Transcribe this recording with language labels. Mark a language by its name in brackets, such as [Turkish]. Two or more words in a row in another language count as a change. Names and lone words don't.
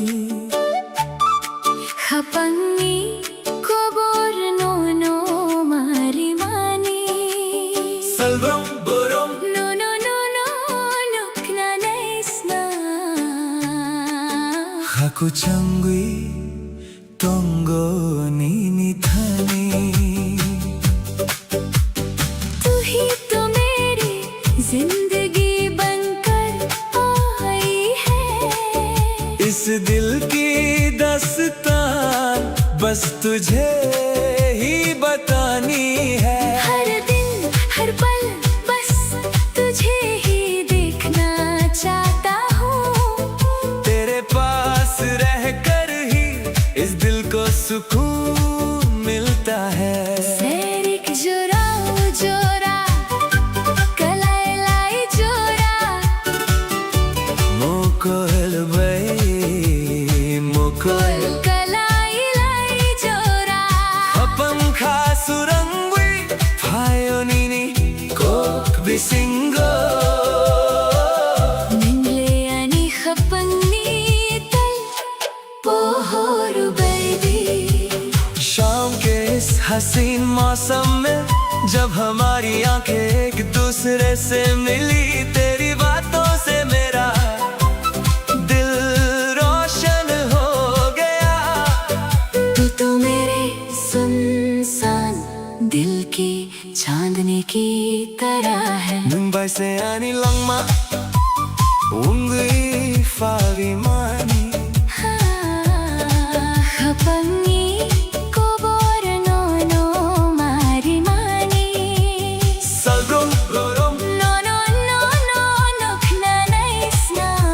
[Kok Borok] Hapangi kobor no mari mani Salvam borom No nukna naisna Haku changwi tongo nini thani [Hindi] तू ही तो मेरी जिंदगी बनकर आई है इस दिल की दास्तान बस तुझे ही बतानी है हर दिन हर पल बस तुझे ही देखना चाहता हूँ तेरे पास रहकर ही इस दिल को सुकून मिलता है [Kok Borok] Serik jura ujura kalai lai jura Mokol bay mokol kalai lai jura Apam khasurangwi phayonini kok bisingo Ningle ani khapani tal pohoru baby [Hindi] शाम के इस हसीन मौसम में जब हमारी आंखें एक दूसरे से मिली तेरी बातों से मेरा दिल रोशन हो गया तू तो मेरे सुनसान दिल की चांदनी की तरह है [Kok Borok] मुंबई से आनी लंगमा ungwi fawi mani Hapangi kobor no mari mani Salrom borom No nukna naisna